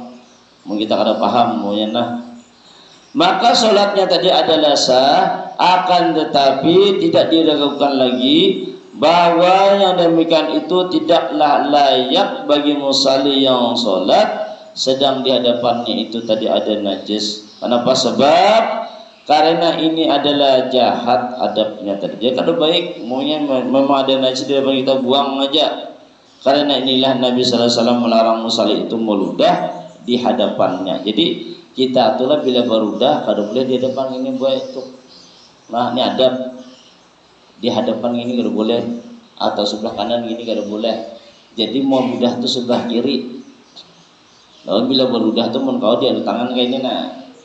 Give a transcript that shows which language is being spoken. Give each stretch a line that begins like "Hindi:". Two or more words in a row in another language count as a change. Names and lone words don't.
Indonesian: Mungkin kita kada paham maunya nah. Maka sholatnya tadi adalah sah, akan tetapi tidak diragukan lagi bahwa yang demikian itu tidaklah layak bagi musalli yang sholat sedang di hadapannya itu tadi ada najis. Kenapa? Sebab karena ini adalah jahat adabnya tadi. Jadi kalau baik maunya memang ada najis di hadapan kita buang aja. Karena inilah Nabi
Arabic: صلى الله عليه وسلم
Indonesian: melarang musalli itu meludah di hadapannya. Jadi kita itulah bila berudah kada boleh di hadapan ini buat itu. Nah ini adab. Di hadapan ini kada boleh, atau sebelah kanan ini kada boleh. Jadi mau ludah tu sebelah kiri. Lalu bila berudah tu mun kau di ada tangan kayak ini nah.